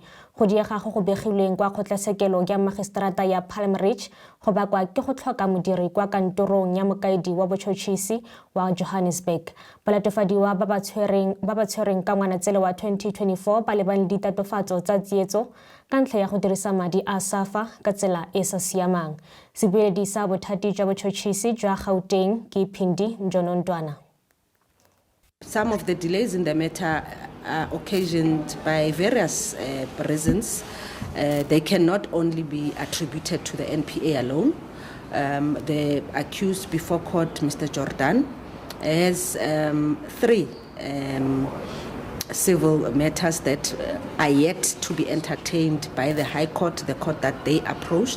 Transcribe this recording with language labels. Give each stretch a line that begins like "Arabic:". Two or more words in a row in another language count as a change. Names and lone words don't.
Tswana: Go diega go begilweng kwa kgotlatshekelo ya magistrata ya Palm Ridge go bakwa ke go tlhoka modiri kwa kantorong ya mokaedi wa botšhotšhisi wa Johannesburg. Balatofadiwa ba ba tshwereng ka Ngwanatsele wa 2024 ba lebane le ditatofatso tsa tsietso ka ntlha ya go dirisa madi a SAFA ka tsela e sa siamang. Sebueledi sa bothati jwa botšhotšhisi jwa Gauteng ke Phindi Njonontwana.
English: Some of the delays in the matter are occasioned by various reasons. They cannot only be attributed to the NPA alone. The accused before court, Mr. Jordan, has 3 civil matters that are yet to be entertained by the High Court, the court that they approached.